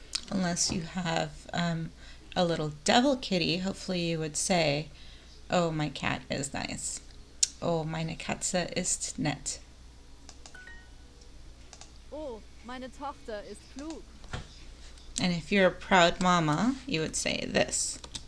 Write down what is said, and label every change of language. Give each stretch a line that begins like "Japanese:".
English: Unless you have a little devil kitty, hopefully you would say, oh, my cat is nice.
German: Oh, meine Katze ist nett. Oh, meine Tochter ist klug.
English: And if you're a proud mama, you would say this.